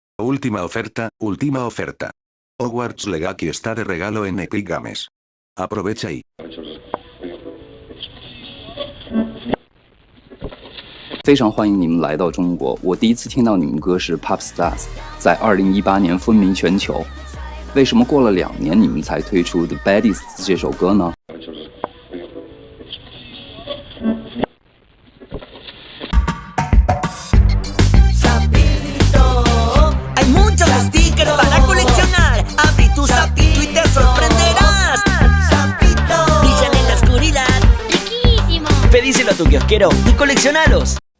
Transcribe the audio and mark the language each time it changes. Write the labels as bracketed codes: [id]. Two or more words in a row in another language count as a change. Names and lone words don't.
[es] última oferta, última oferta. Hogwarts Legacy está de regalo en Epic Games. Aprovecha y... [zh] 非常欢迎你们来到中国。我第一次听到你们歌是 Pop Stars， 在2018年风靡全球。为什么过了2年你们才推出 The Baddies 这首歌呢？ [es] Pedíselo a tu kiosquero y coleccionalos.